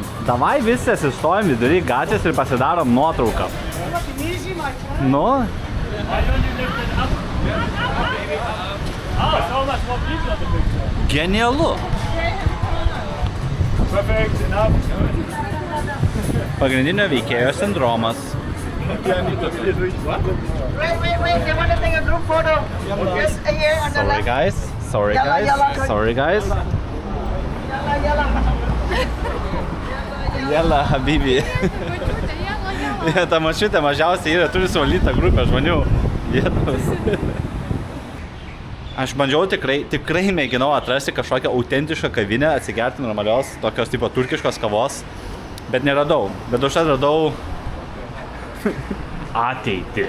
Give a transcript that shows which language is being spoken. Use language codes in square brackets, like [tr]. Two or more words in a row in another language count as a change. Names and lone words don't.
[lt] Davai visi atsistojam vidury gatvės ir pasidarom nuotrauką. Nu? Genialu. Pagrindinio veikėjo sindromas. [en] Wait, they want to take a group photo. Just here on the left. Sorry guys. [ar] يلا حبيبي. [lt] Ta mašiutė mažiausiai yra, turi suvaldyti tą grupę žmonių. Aš bandžiau tikrai mėginau atrasti kažkokią autentišką kavinę, atsigerti normalios, tokios tipo turkiškos kavos, bet neradau. Bet užtat radau ateitį.